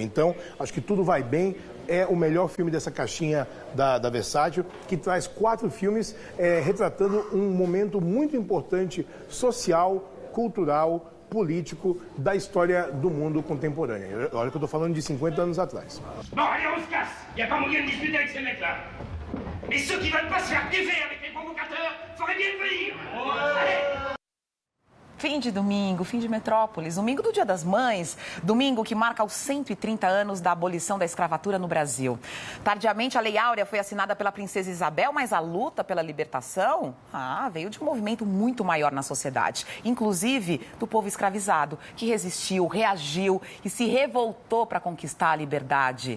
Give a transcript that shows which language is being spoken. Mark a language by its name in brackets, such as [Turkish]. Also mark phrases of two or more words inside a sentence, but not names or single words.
[Portuguese] Então, acho que Tudo Vai Bem é o melhor filme dessa caixinha da Versátil, que traz 4 filmes retratando um momento muito importante social, cultural, político da história do mundo contemporâneo. Olha que eu estou falando de 50 anos atrás. [French] Bon, allez, on se casse. Il n'y a pas moyen de discuter avec ces mecs-là. Et ceux qui veulent pas se faire défaire avec les provocateurs, feraient bien de venir. Allez! [Portuguese] Fim de domingo, fim de Metrópolis, domingo do Dia das Mães, domingo que marca os 130 anos da abolição da escravatura no Brasil. Tardiamente, a Lei Áurea foi assinada pela princesa Isabel, mas a luta pela libertação veio de um movimento muito maior na sociedade, inclusive do povo escravizado, que resistiu, reagiu e se revoltou para conquistar a liberdade.